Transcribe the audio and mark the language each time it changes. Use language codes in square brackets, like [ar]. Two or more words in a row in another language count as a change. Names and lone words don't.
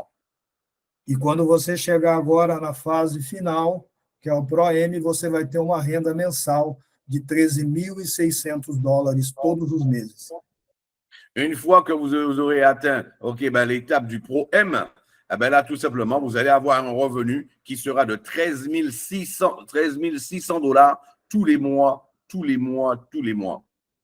[pt] E quando você chegar agora na fase final, que é o Pro M, você vai ter uma renda mensal de $13.600 todos os meses. [fr] Une fois que vous aurez atteint, OK, l'étape du Pro M, là, tout simplement, vous allez avoir un revenu qui sera de $13 600 tous les mois, tous les mois, tous les mois.